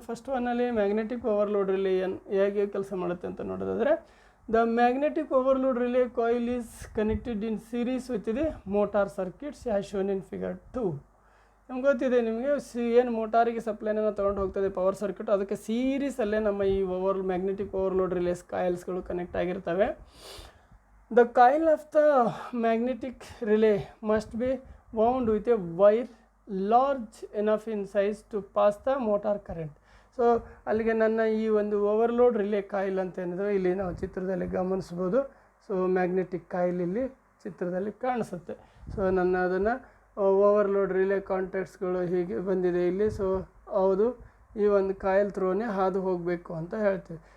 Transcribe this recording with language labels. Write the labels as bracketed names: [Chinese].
[Kannada] First ಒನ್ನಲ್ಲಿ magnetic overload relay ಹೇಗೆ ಕೆಲಸ ಮಾಡುತ್ತೆ ಅಂತ ನೋಡೋದಾದರೆ, [English] The magnetic overload relay coil is connected in series with the motor circuits as shown in figure 2. [Kannada] ನಮ್ಗೆ ಗೊತ್ತಿದೆ, ನಿಮಗೆ ಏನು ಮೋಟಾರಿಗೆ ಸಪ್ಲೈನ ತೊಗೊಂಡು ಹೋಗ್ತದೆ ಪವರ್ ಸರ್ಕ್ಯೂಟ್, ಅದಕ್ಕೆ ಸೀರೀಸಲ್ಲೇ ನಮ್ಮ ಈ ಮ್ಯಾಗ್ನೆಟಿಕ್ ಓವರ್ಲೋಡ್ ರಿಲೇಸ್ ಕಾಯಿಲ್ಸ್ಗಳು ಕನೆಕ್ಟ್ ಆಗಿರ್ತವೆ. [English] The coil of the magnetic relay must be wound with a wire large enough in size to pass the motor current. [Kannada] So ಅಲ್ಲಿಗೆ ನನ್ನ ಈ ಒಂದು ಓವರ್ಲೋಡ್ ರಿಲೇ ಕಾಯಿಲ್ ಅಂತ ಏನಿದೆ ಇಲ್ಲಿ ನಾವು ಚಿತ್ರದಲ್ಲಿ ಗಮನಿಸ್ಬೋದು. ಸೊ ಮ್ಯಾಗ್ನೆಟಿಕ್ ಕಾಯಿಲ್ ಇಲ್ಲಿ ಚಿತ್ರದಲ್ಲಿ ಕಾಣಿಸುತ್ತೆ. ಸೊ ನನ್ನ ಅದನ್ನು ಓವರ್ಲೋಡ್ ರಿಲೇ ಕಾಂಟ್ಯಾಕ್ಟ್ಸ್ಗಳು ಹೀಗೆ ಬಂದಿದೆ ಇಲ್ಲಿ. ಸೊ ಹೌದು, ಈ ಒಂದು ಕಾಯಿಲ್ ಥ್ರೋನೇ ಹಾದು ಹೋಗಬೇಕು ಅಂತ ಹೇಳ್ತೀವಿ.